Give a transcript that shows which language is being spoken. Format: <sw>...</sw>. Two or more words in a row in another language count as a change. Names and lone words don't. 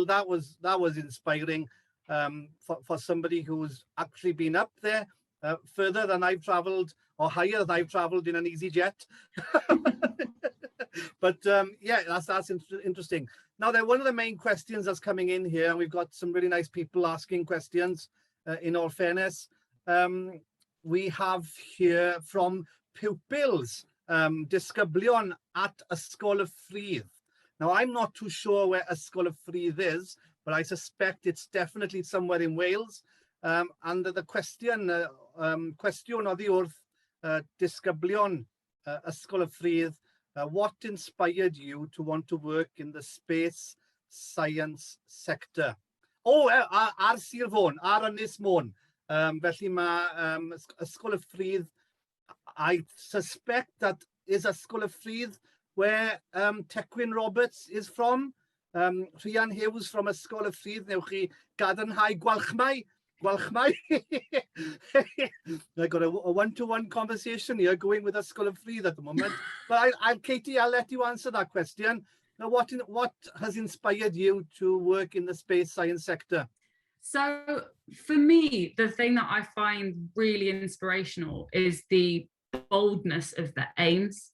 <en>That was inspiring for somebody who's actually been up there further than I've travelled, or higher than I've travelled in an EasyJet. But yeah, that's interesting. Now, one of the main questions that's coming in here, and we've got some really nice people asking questions. In all fairness, we have here from pupils, disgyblion at Ysgol y Ffrwyth. Now, I'm not too sure where Ysgol y Ffrwyth is, but I suspect it's definitely somewhere in Wales. And the question</en> <cy>oddi wrth disgyblion</cy> <en>Ysgol y Ffrwyth, what inspired you to want to work in the space science sector?</en> <cy>Ar Sir Fôn, ar Ynys Môn. Felly mae</cy> <en>Ysgol y Ffrwyth, I suspect that is Ysgol y Ffrwyth where Tecwyn Roberts is from.</en> <cy>Rhian Hughes from Ysgol y Ffrwyth. Newch chi gadarnhau gwalchmai.</cy> <en>I got a one-to-one conversation here going with Ysgol y Ffrwyth at the moment. But Katie, I'll let you answer that question. Now, what has inspired you to work in the space science sector? So for me, the thing that I find really inspirational is the boldness of the aims.</en>